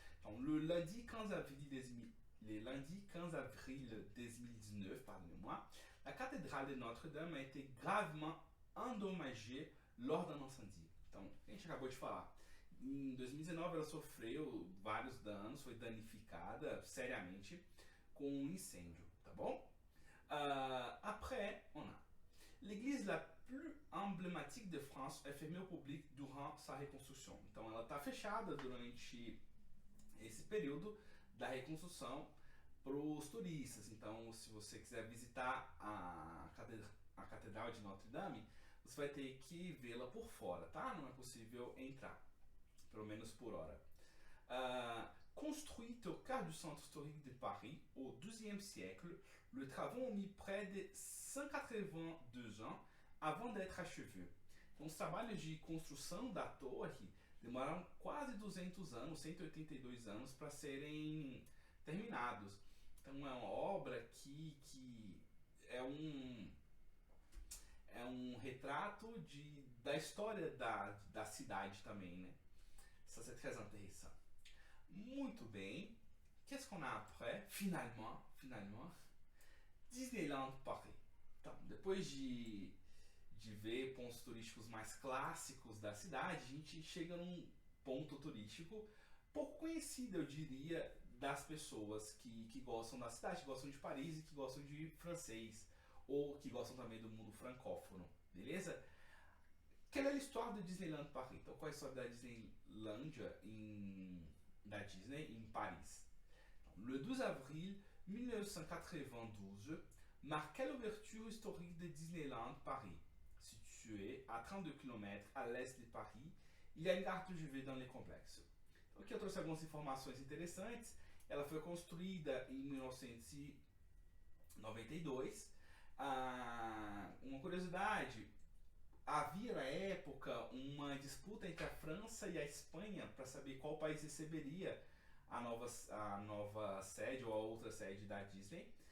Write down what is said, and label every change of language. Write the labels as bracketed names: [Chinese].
[French] Então, le lundi 15 avril 2019, pardonnez-moi, la cathédrale de Notre-Dame a été gravement endommagée lors d'un incendie. [Portuguese] Então, a gente acabou de falar. Em 2019 ela sofreu vários danos, foi danificada seriamente com um incêndio, tá bom? [French] Après, on a l'église la plus emblématique de France est fermée au public durant sa reconstruction. [Portuguese] Então ela está fechada durante esse período da reconstrução para os turistas. Então, se você quiser visitar a Catedral de Notre Dame, você vai ter que vê-la por fora, tá? Não é possível entrar, pelo menos por hora. [French] Construite au cœur du centre historique de Paris au XIIe siècle, les travaux ont mis près de 182 ans avant d'être achevés. [Portuguese] Então, os trabalhos de construção da torre demoraram quase 200 anos, 182 anos, para serem terminados. Então, é uma obra que é um retrato da história da cidade também, né? [French] Ça, c'est très intéressant. [Portuguese] Muito bem. [French] Qu'est-ce qu'on a après? Finalement, Disneyland Paris. [Portuguese] Então, depois de ver pontos turísticos mais clássicos da cidade, a gente chega num ponto turístico pouco conhecido, eu diria, das pessoas que gostam da cidade, que gostam de Paris e que gostam de francês, ou que gostam também do mundo francófono, beleza? [French] Quelle est l'histoire de Disneyland Paris? [Portuguese] Então, qual é a história da Disneylândia da Disney em Paris? [French] Então, le 12 avril 1992 marquait l'ouverture historique de Disneyland Paris. Situé à 32 km à l'est de Paris, il y a une gare TGV dans le complexo. [Portuguese] Então, aqui eu trouxe algumas informações interessantes. Ela foi construída em 1992. Uma curiosidade, havia na época uma disputa entre a França e a Espanha para saber qual país receberia a nova sede ou a outra sede da Disney.